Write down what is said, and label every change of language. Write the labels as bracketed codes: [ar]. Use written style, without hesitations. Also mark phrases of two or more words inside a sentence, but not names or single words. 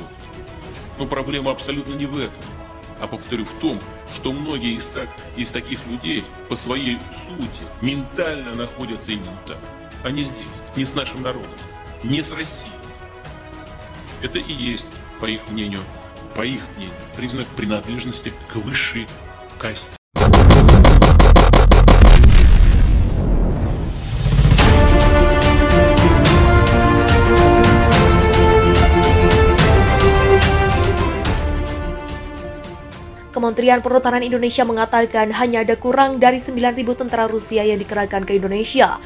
[ru] Но проблема абсолютно не в этом, а, повторю, в том, что многие из таких людей по своей сути ментально находятся именно там, а не здесь, не с нашим народом, не с Россией. Это и есть, по их мнению, признак принадлежности к высшей касте. [id] Kementerian Pertahanan Indonesia mengatakan hanya ada kurang dari 9.000 tentara Rusia yang dikerahkan ke Indonesia.